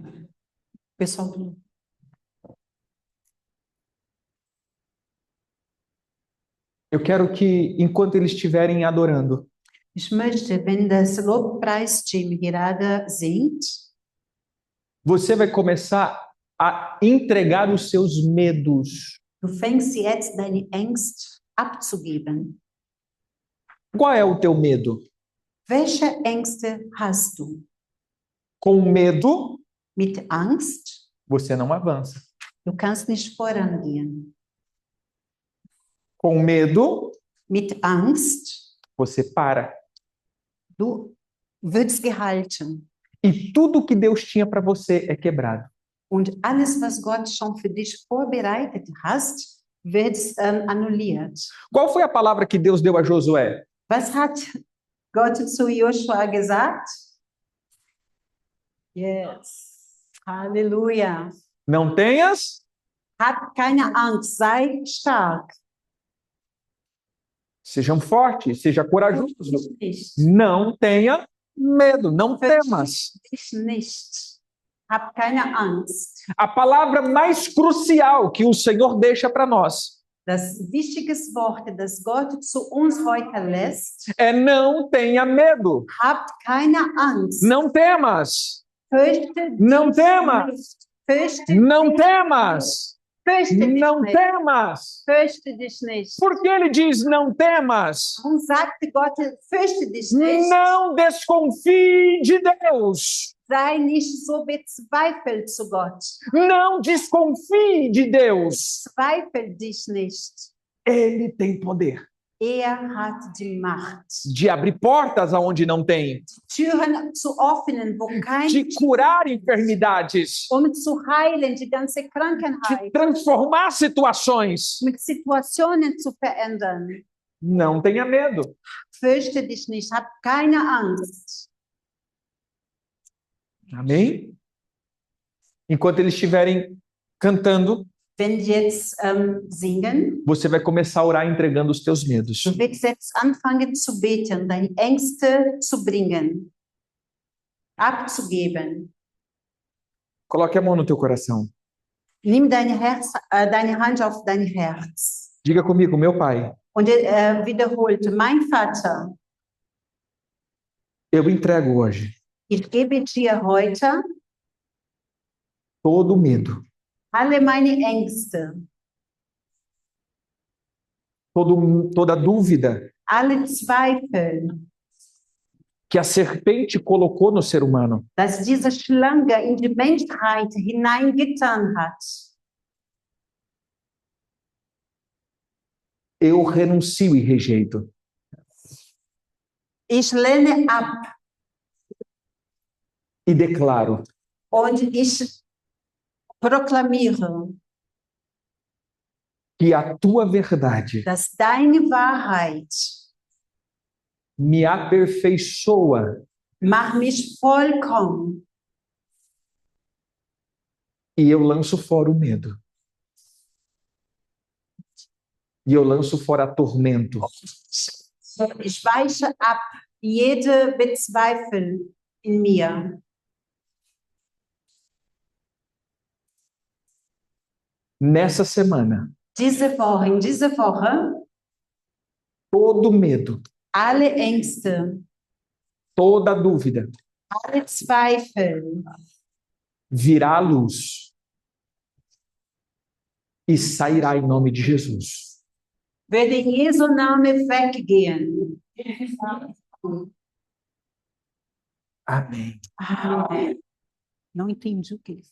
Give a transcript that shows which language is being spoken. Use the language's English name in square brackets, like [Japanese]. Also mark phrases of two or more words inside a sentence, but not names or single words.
[Portuguese] Pessoal, Eu quero que, enquanto eles estiverem adorando, [German] ich möchte, wenn das Lobpreisteam gerade singt, [Portuguese] você vai começar a entregar os seus medos. [German] Du fängst jetzt deine Ängste abzugeben. [Portuguese] Qual é o teu medo? [German] Welche Ängste hast du? [Portuguese] Com medo, [German] Mit Angst? [Portuguese] você não avança. [German] Du kannst nicht vorangehen. [Portuguese] Com medo, [German] Mit Angst? [Portuguese] você para. [German] Du wirst gehalten. [Portuguese] E tudo que Deus tinha para você é quebrado. [German] Und alles, was Gott schon für dich vorbereitet hast, wird annulliert. [Portuguese] Qual foi a palavra que Deus deu a Josué? [German] Was hat Gott zu Joshua gesagt? Yes. Halleluja. [Portuguese] Não tenhas, [German] Hab keine Angst, sei stark. [Portuguese] sejam fortes, seja corajoso. [German] Nicht. [Portuguese] Não tenha medo, não temas. [German] Dich nicht. Hab keine Angst. [Portuguese] A palavra mais crucial que o Senhor deixa para nós [German] Das wichtiges Wort, das Gott zu uns heute lässt, [Portuguese] é não tenha medo. [German] habt keine Angst. [Portuguese] Não temas. [German] Fürchte [Portuguese] Não [German] dich [Portuguese] temas. [German] nicht. Fürchte [Portuguese] Não [German] dich [Portuguese] temas. [German] Fürchte dich [Portuguese] Não [German] nicht. [Portuguese] temas. [German] Fürchte dich nicht. [Portuguese] Por que ele diz não temas? [German] Warum sagte Gott, fürchte dich nicht? [Portuguese] Não desconfie de Deus. [German] Sei nicht so bezweifelt zu Gott. [Portuguese] Não desconfie de Deus. [German] Zweifel dich nicht. [Portuguese] Ele tem poder [German] Hat die Macht, [Portuguese] de abrir portas aonde não tem, [German] Türen zu öffnen, wo kein, [Portuguese] de curar enfermidades, [German] zu heilen, die ganze [Portuguese] de [German] Krankheit, [Portuguese] transformar situações. [German] mit Situationen zu verändern. [Portuguese] Não tenha medo. [German] Fürchte dich nicht, hab keine Angst. [Portuguese] Amém? Enquanto eles estiverem cantando, [German] Wenn die jetzt singen, [Portuguese] você vai começar a orar entregando os teus medos. [German] du wirst jetzt anfangen zu beten, deine Ängste zu bringen, abzugeben. [Portuguese] Coloque a mão no teu coração. [German] Nimm deine Hand auf dein Herz [Portuguese] Diga comigo, meu Pai, [German] und wiederholt, mein Vater, [Portuguese] eu entrego hoje [German] ich gebe dir heute [Portuguese] todo o medo, [German] alle meine Ängste, [Portuguese] toda dúvida [German] alle Zweifel, [Portuguese] que a serpente colocou no ser humano. [German] dass diese Schlange in die Menschheit hineingetan hat. [Portuguese] Eu renuncio e rejeito. [German] Ich lehne ab [Portuguese] E declaro [German] und ich proklamiere, [Portuguese] que a tua verdade [German] dass deine Wahrheit [Portuguese] me aperfeiçoa [German] macht mich vollkommen [Portuguese] e eu lanço fora o medo. E eu lanço fora tormento. [German] Ich weiche ab jede Bezweifel in mir. [Portuguese] Nessa semana, [German] In dieser Woche, [Portuguese] todo medo, [German] alle Ängste, [Portuguese] toda dúvida [German] alle Zweifel [Portuguese] virá à luz e sairá em nome de Jesus. [German] würde in Jesu Name weggehen. [Portuguese] Amém. Amém. Não entendi o que ele